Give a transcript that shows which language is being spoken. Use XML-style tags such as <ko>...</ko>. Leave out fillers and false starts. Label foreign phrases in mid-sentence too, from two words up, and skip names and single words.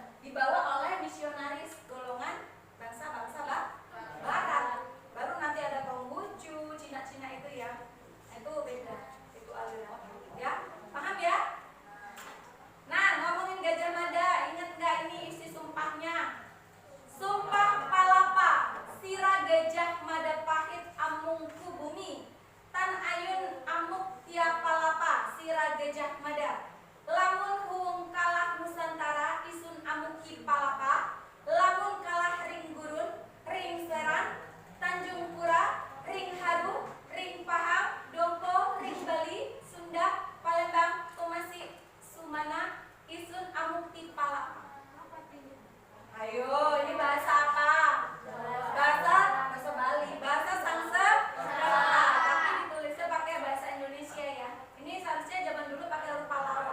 <id>Dibawa oleh misionaris golongan bangsa-bangsa Barat. Baru nanti ada Konghucu, Cina-Cina itu ya. Itu beda, itu aliran ya. Paham ya? Nah, ngomongin Gajah Mada, ingat nggak ini isi sumpahnya? Sumpah Palapa,</id> <kaw>Sira Gajah Majapahit Amungku Bumi, Tan Ayun Amuk Tia Palapa, Sira Gajah Mada. Lamun huung kalah Nusantara, Isun Amuki Palapa. Lamun kalah Ring Gurun, Ring Serang, Tanjung Pura, Ring Haru, Ring Pahang, Dompo, Ring Bali, Sunda, Palembang, Tumasi, Sumana, Isun Amukti Palapa.</kaw> <id>Ayo, ini bahasa apa? Bahasa Bali, bahasa Sanskerta. Tapi ditulisnya pakai bahasa Indonesia ya. Ini seharusnya zaman dulu pakai huruf Pallawa.</id>